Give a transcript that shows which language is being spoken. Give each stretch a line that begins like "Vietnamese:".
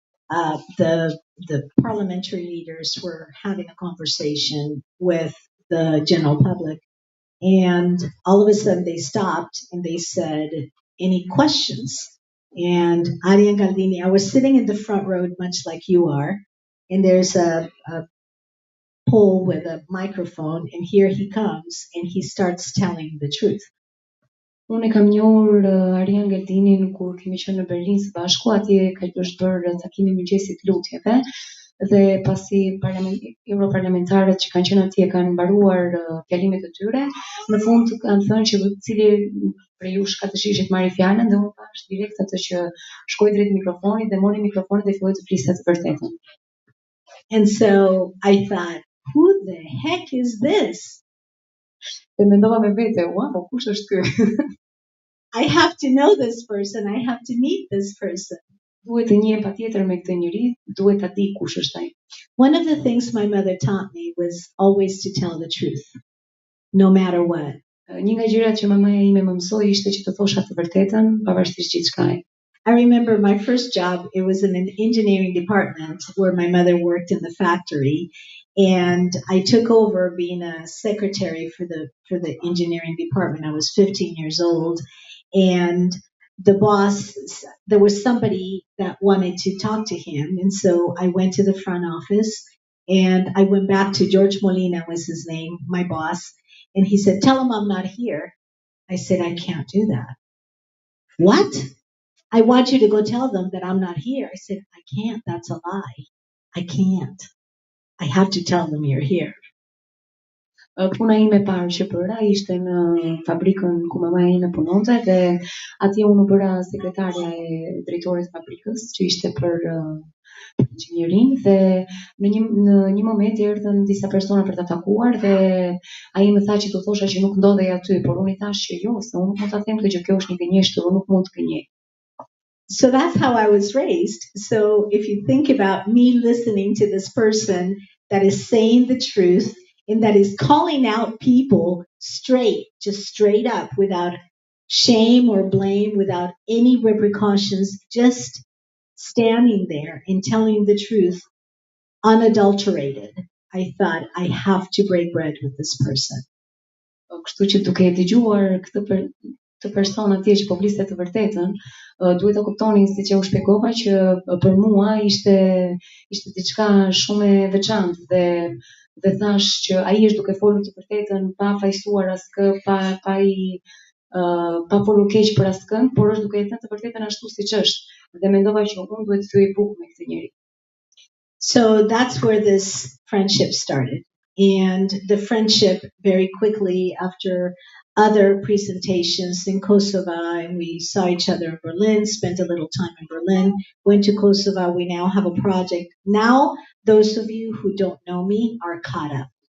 English: The parliamentary leaders were having a conversation with the general public, and all of a sudden they stopped and they said, "Any questions?" And Arian Galdini, I was sitting in the front row, much like you are, and there's a pole with a microphone, and here he comes and he starts telling the truth.
Albanian: Unë e kam njohur Arian Galdinin kur kemi qenë në Berlin së bashku, atje është bërë takimi mëngjesit lutjeve dhe pasi europarlamentarët që kanë qenë atje kanë mbaruar fjalimet e tyre, në fund kanë thënë që cili prej jush ka dëshirë që të marrë fjalën dhe unë thash direkt atë që shkoi drejt mikrofonit dhe mori mikrofonin dhe filloi të flisë të vërtetën.
English: And so I thought, who the heck is this?
Albanian: Dhe mendova me vete, wow, kush është ky?
English: I have to know this person. I have to meet this person.
Albanian: Duhet të njihem patjetër me këtë njerëz, duhet ta di kush është ai.
English: One of the things my mother taught me was always to tell the truth, no matter what.
Albanian: Një nga gjërat që mamaja ime më mësoi ishte që të thosha të vërtetën pavarësisht gjithçkaje.
English: I remember my first job, it was in an engineering department where my mother worked in the factory, and I took over being a secretary for the engineering department. I was 15 years old, and the boss, there was somebody that wanted to talk to him, and so I went to the front office, and I went back to George Molina was his name, my boss, and he said, "Tell him I'm not here." I said, "I can't do that." "What? I want you to go tell them that I'm not here." I said, "I can't. That's a lie. I can't. I have to tell them you're here."
Albanian: Puna ime e parë që bëra ishte në fabrikën ku mamaja ime punonte dhe atje unë u bëra sekretarja e drejtores fabrikës që ishte për inxhinierin dhe në një moment erdhën disa persona për ta takuar dhe ai më tha që t'u thosha që nuk ndodhej aty, por unë i thash që jo, se unë nuk mund ta them këtë gjë, kjo është një gënjeshtër, unë nuk mund të gënjej.
English: So that's how I was raised. So if you think about me listening to this person that is saying the truth and that is calling out people straight, just straight up, without shame or blame, without any repercussions, just standing there and telling the truth, unadulterated, I thought I have to break bread with this person.
Albanian: Kështu që duke e dëgjuar këtë person atje që po fliste të vërtetën, duhet të kuptoni siç e u shpjegova që për mua ishte diçka shumë e veçantë dhe thash që ai është duke folur të vërtetën pa fajsuar askë, pa folur keq për askënd, por është duke e thënë të vërtetën ashtu siç është dhe mendova që unë duhet të thyej bukë me këtë njerëz.
English: So that's where this friendship started. And the friendship very quickly after other presentations in Kosovo, and we saw each other in Berlin, spent a little time in Berlin, went to Kosovo. We now have a project. Now, those of you who don't know me are caught up.